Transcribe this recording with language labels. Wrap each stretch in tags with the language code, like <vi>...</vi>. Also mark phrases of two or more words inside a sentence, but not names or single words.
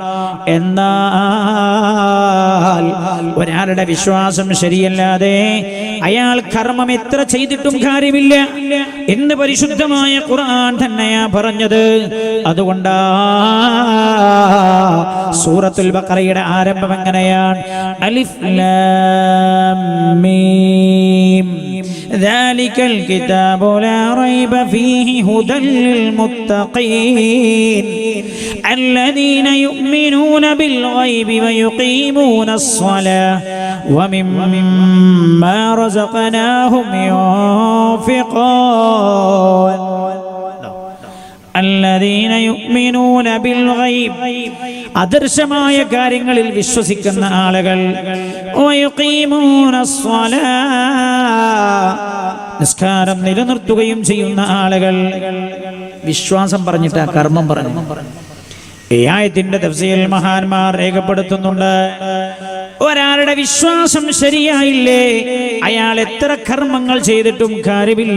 <ml>എന്നാൽ ഒരാളുടെ വിശ്വാസം ശരിയല്ലാതെ അയാൾ കർമ്മം എത്ര ചെയ്തിട്ടും കാര്യമില്ല എന്ന് പരിശുദ്ധമായ ഖുർആൻ തന്നെയാ പറഞ്ഞത്. അതുകൊണ്ടാ സൂറത്തുൽ ബഖറയുടെ ആരംഭം എങ്ങനെയാണ്?</ml> <ar>ألف لام ميم ذلك الكتاب لا ريب فيه هدى للمتقين الذين يؤمنون بالغيب ويقيمون الصلاة ومما رزقناهم ينفقون الذين يؤمنون بالغيب</ar> <ml>അദർശമായ കാര്യങ്ങളിൽ വിശ്വസിക്കുന്ന ആളുകൾ</ml> <ar>ويقيمون الصلاة</ar> <ml>നിസ്കാരം നിലനിർത്തുകയും ചെയ്യുന്ന ആളുകൾ. വിശ്വാസം പറഞ്ഞിട്ട് ആ കർമ്മം പറഞ്ഞു. ഈ ആയത്തിന്റെ തഫ്സീറിൽ മഹാന്മാർ രേഖപ്പെടുത്തുന്നുണ്ട്, ഒരാളുടെ വിശ്വാസം ശരിയായില്ലേ അയാൾ എത്ര കർമ്മങ്ങൾ ചെയ്തിട്ടും കാര്യമില്ല.</ml>